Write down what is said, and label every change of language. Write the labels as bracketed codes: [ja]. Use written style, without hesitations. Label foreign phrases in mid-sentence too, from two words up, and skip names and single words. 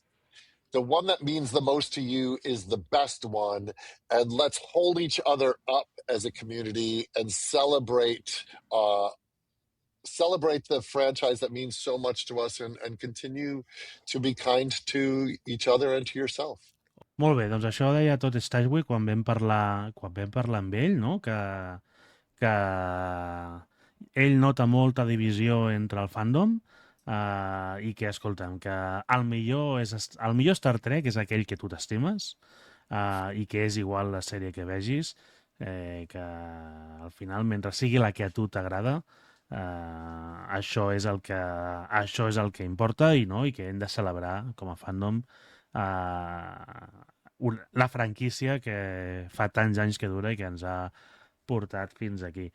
[en] The one that means the most to you is the best one. And let's hold each other up as a community and celebrate the franchise that means so much to us and continue to be kind to each other and to yourself. [ca] Molt bé, doncs això deia Todd Stashwick quan vam parlar amb ell, no? que ell nota molta divisió entre el fandom i que, escolta'm, que el millor [en] Star Trek [ca] és aquell que tu t'estimes i que és igual la sèrie que vegis, que al final, mentre sigui la que a tu t'agrada, això és el que importa i que hem de celebrar com a fandom la franquícia que fa tants anys que dura i que ens ha portat fins aquí.